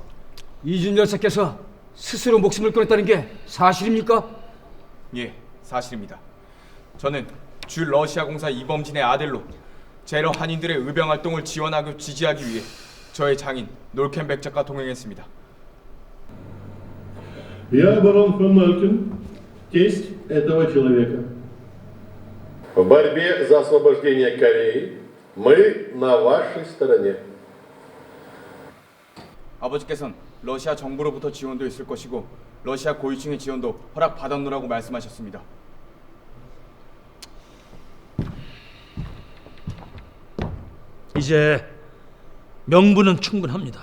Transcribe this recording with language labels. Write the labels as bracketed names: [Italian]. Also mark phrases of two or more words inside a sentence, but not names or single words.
[Korean] 이준 열사께서 스스로 목숨을 끊었다는 게 사실입니까? 예, 사실입니다. 저는 주 러시아 공사 이범진의 아들로 제러 한인들의 의병 활동을 지원하고 지지하기 위해 저의 장인 놀켄백 작과 동행했습니다. [Russian] Я барон фон Малькин, тесть этого человека. В борьбе за освобождение Кореи мы на вашей стороне. [Korean] 아버지께서는 러시아 정부로부터 지원도 있을 것이고 러시아 고위층의 지원도 허락받았노라고 말씀하셨습니다. 이제 명분은 충분합니다.